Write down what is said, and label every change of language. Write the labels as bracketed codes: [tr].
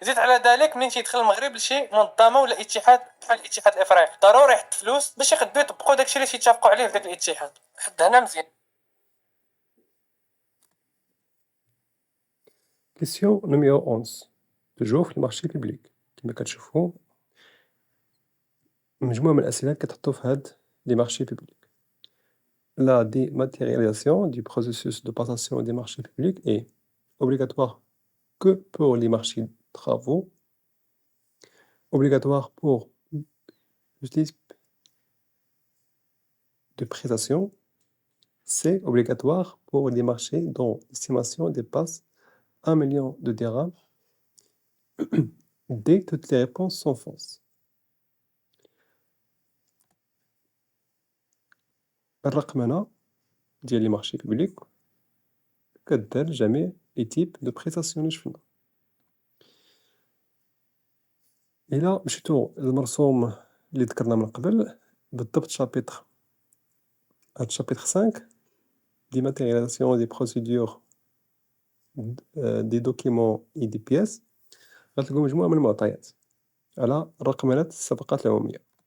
[ar] زيد على ذلك منين تيدخل المغرب لشي منظمه ولا اتحاد بحال الاتحاد الافريقي ضروري يحط فلوس باش يقدروا يطبقوا داكشي اللي تيتفقوا عليه في داك الاتحاد. حد هنا مزيان. [fr] Question numéro 11. [ar] toujours في المارشي بوبليك. كما كتشوفوا مجموعة من الأسئلة كتحطو في هاد لي مارشي بوبليك. [fr] La dématérialisation du processus de passation des marchés publics est obligatoire que pour les marchés de travaux, obligatoire pour le type de prestation, c'est obligatoire pour les marchés dont l'estimation dépasse 1 million de dirhams. D. Toutes les réponses sont fausses. [ar] الرقمنة ديال لي مارشي بوبليك كدار جميع لي تيب دو بريستاسيون اللي شفنا. إلا مشيتو للمرسوم اللي ذكرنا من قبل بالضبط شابيتر، هاد شابيتر 5 [fr] dématérialisation des procédures des documents et des pièces، [ar] غتلقاو مجموعة من المعطيات على الرقمنة الصفقات العمومية.